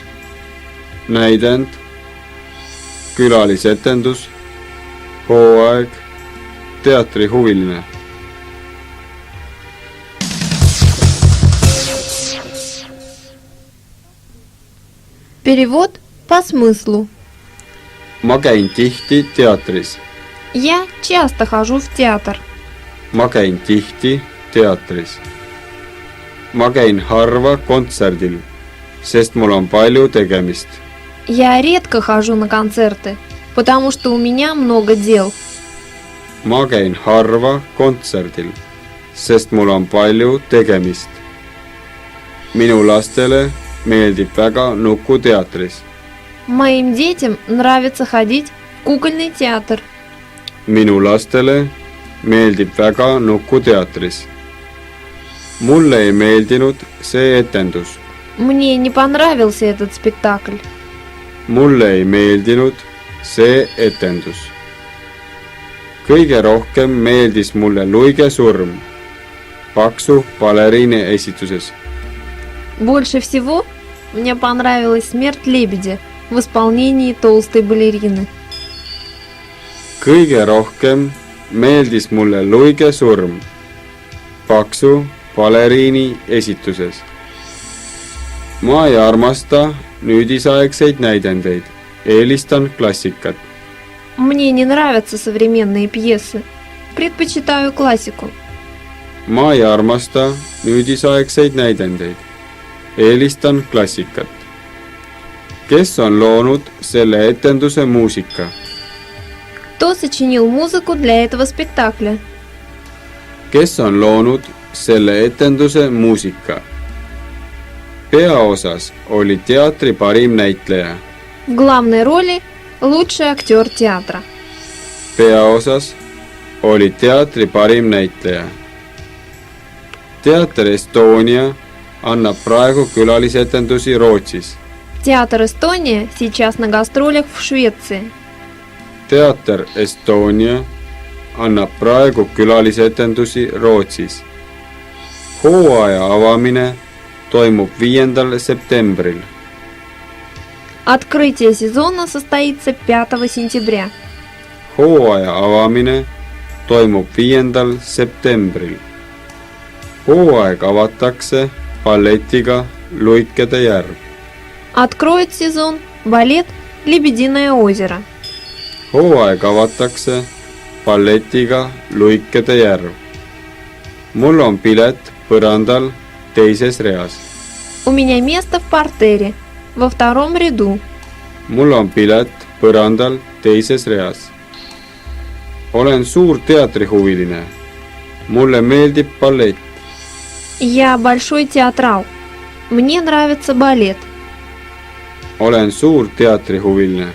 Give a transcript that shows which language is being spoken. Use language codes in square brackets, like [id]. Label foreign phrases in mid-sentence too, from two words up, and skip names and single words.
[et] Näidend. Külalisetendus. Hooaeg. Teatrihuviline. [ru] Перевод по смыслу. [et] Ma käin tihti teatris. [ru] Я часто хожу в театр. [et] Ma käin tihti teatris. Ma käin harva kontserdil, sest mul on palju tegemist. [ru] Я редко хожу на концерты, потому что у меня много дел. [et] Ma käin harva kontserdil, sest mul on palju tegemist. Minu lastele meeldib väga nukuteatris. [ru] Моим детям нравится ходить в кукольный театр. [et] Minu lastele meeldib väga nukuteatris. Mulle ei meeldinud see etendus. [ru] Мне не понравился этот спектакль. [et] Mulle ei meeldinud see etendus. Kõige rohkem meeldis mulle Luige surm paksu baleriini esituses. [ru] Больше всего мне понравилась смерть лебедя в исполнении толстой балерины. [et] Kõige rohkem meeldis mulle Luige surm paksu baleriini esituses. Ma ei armasta nüüdisaegseid näidendeid, eelistan klassikat. [ru] Мне не нравятся современные пьесы. Предпочитаю классику. [et] Ma ei armasta nüüdisaegseid näidendeid, eelistan klassikat. Kes on loonud selle etenduse muusika? [ru] Кто сочинил музыку для этого спектакля? [et] Kes on loonud selle etenduse muusika? Peaosas oli teatri parim näitleja. [ru] В главной роли лучший актер театра. [et] Peaosas oli teatri parim näitleja. Teater Estonia annab praegu külalisetendusi Rootsis. [ru] Театр Эстония сейчас на гастролях в Швеции. [et] Teater Estonia annab praegu külalisetendusi Rootsis. Hooaja avamine toimub 5. septembril. [ru] Открытие сезона состоится 5 сентября. [et] Hooaja avamine toimub 5. septembril. Hooaeg avatakse balletiga Luikede järv. [ru] Откроет сезон балет «Лебединое озеро». [et] Hooaeg avatakse balletiga Luikede järv. Mul on pilet põrandal teises reas. [ru] У меня место в партере, во втором ряду. [et] Mul on pilet põrandal teises reas. Olen suur teatrihuviline. Mulle meeldib ballett. [ru] Я большой театрал. Мне нравится балет. [et] Olen suur teatrihuviline.